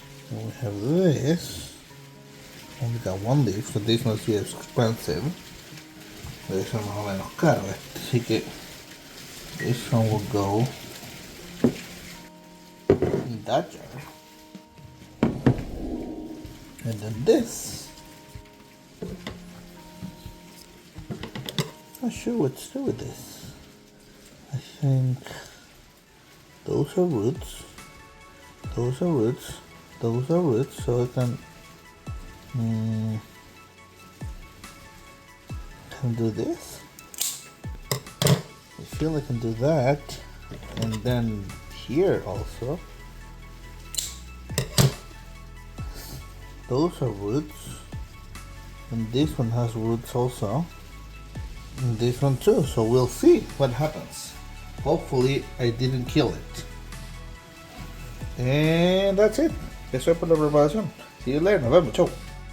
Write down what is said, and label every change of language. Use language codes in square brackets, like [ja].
[en] And we have this. Only got one leaf, so this must be expensive. This one [es] más o menos caro, así que [en] this one will go in that jar. And then this. Not sure what to do with this. I think those are roots. Those are roots. Those are roots. So I can do this. I feel I can do that, and then here also. Those are roots, and this one has roots also, and this one too. So we'll see what happens. Hopefully I didn't kill it. And that's it. [es] Eso es por la preparación. [en] See you later. [es] Nos vemos. Chau.